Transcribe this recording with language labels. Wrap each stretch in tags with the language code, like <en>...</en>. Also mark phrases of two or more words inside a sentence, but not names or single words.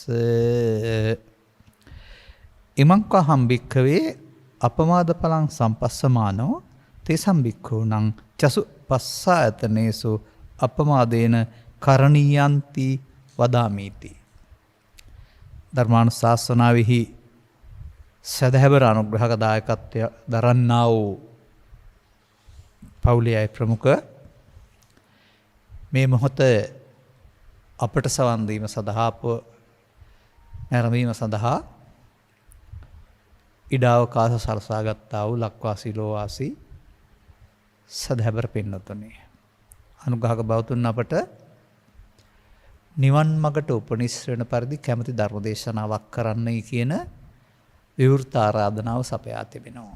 <pi>ඉමං කහම් භික්ඛවේ අපමාද පලං සම්පස්සමානෝ තේසම් භික්ඛූනං චසු පස්සායතනේසු අපමාදේන කරණීයන්ති වදාමීති.</pi> <si>ධර්මානුශාසනාවෙහි සදහැවර අනුග්‍රහක දායකත්වය දරන්නා වූ පවුලේ ප්‍රමුඛ මේ මොහොත අපට සවන් දීම සඳහා නැරඹීම සඳහා ඉඩාවකාශ සලසා ගත්තා වූ ලක්වාසී ලෝවාසී සදහැවර පින්නතුනි, අනුග්‍රහක බවතුන් අපට නිවන් මගට උපනිශ්‍රණ පරිදි කැමති ධර්ම දේශනාවක් කරන්නයි කියන විවෘත ආරාධනාව සපයා තිබෙනවා.</si>